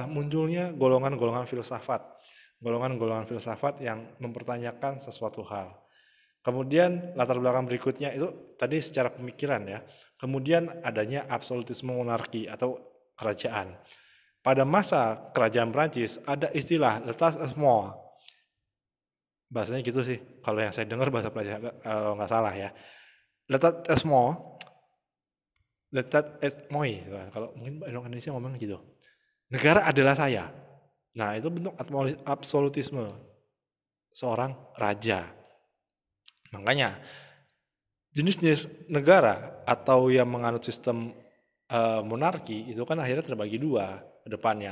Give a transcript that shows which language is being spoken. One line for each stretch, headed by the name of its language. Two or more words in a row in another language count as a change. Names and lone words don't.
Indonesian: Munculnya golongan-golongan filsafat. Golongan-golongan filsafat yang mempertanyakan sesuatu hal. Kemudian latar belakang berikutnya itu tadi secara pemikiran ya. Kemudian adanya absolutisme monarki atau kerajaan. Pada masa kerajaan Prancis ada istilah
French: l'état est mort.
Indonesian: Bahasanya gitu sih. Kalau yang saya dengar bahasa Prancis nggak salah ya.
French: L'état est mort. L'état est moi.
Indonesian: Kalau mungkin Indonesia ngomong gitu. Negara adalah saya. Nah, itu bentuk absolutisme seorang raja. Makanya jenis-jenis negara atau yang menganut sistem monarki itu kan akhirnya terbagi dua ke depannya.